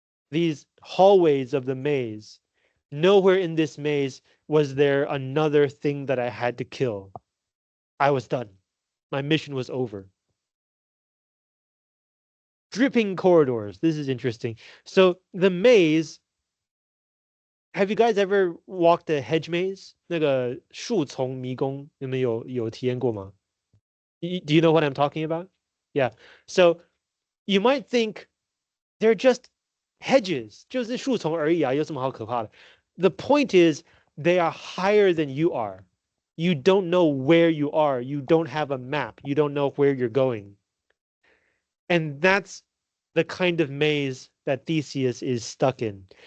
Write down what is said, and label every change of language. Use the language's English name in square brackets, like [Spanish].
[English] These hallways of the maze, nowhere in this maze was there another thing that I had to kill. I was done. My mission was over. Dripping corridors. This is interesting. So the maze, have you guys ever walked a hedge maze? [Chinese] 那个树丛迷宫，你们有体验过吗？ [English] Do you know what I'm talking about? Yeah. So you might think they're just hedges, [Chinese] 就是树丛而已啊，有什么好可怕的? [English] The point is they are higher than you are. You don't know where you are. You don't have a map. You don't know where you're going. And that's the kind of maze that Theseus is stuck in.